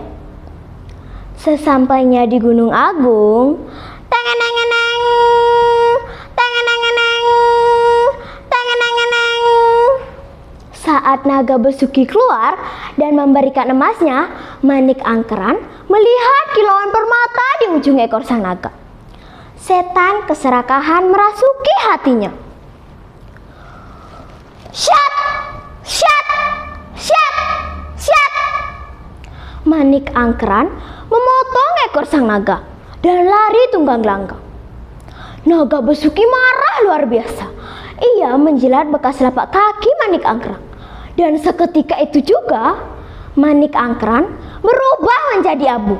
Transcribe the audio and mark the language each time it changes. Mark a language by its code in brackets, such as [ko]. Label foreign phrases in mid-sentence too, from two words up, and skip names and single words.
[id] Sesampainya di Gunung Agung, saat naga besuki keluar dan memberikan emasnya, Manik Angkeran melihat kilauan permata di ujung ekor sang naga. Setan keserakahan merasuki hatinya. "Syat! Syat! Syat! Syat!" Manik Angkeran memotong ekor sang naga dan lari tunggang langgang. Naga besuki marah luar biasa. Ia menjilat bekas telapak kaki Manik Angkeran. Dan seketika itu juga Manik Angkeran berubah menjadi abu.